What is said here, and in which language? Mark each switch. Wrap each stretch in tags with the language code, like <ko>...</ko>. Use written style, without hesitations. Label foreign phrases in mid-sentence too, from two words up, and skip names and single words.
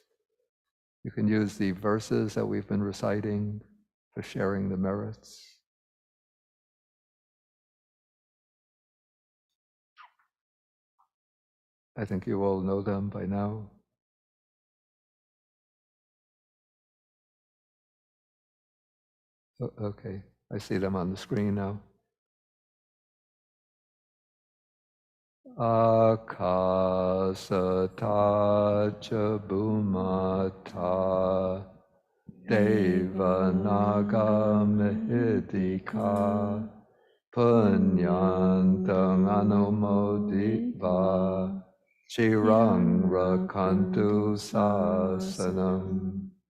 <en>You can use the verses that we've been reciting for sharing the merits. I think you all know them by now. Okay, I see them on the screen now.</en> <pi>Akasata cha bhumata Devanaga Mehidika Punyantang Anumoditva Chirang Rakantu Sasanam</pi>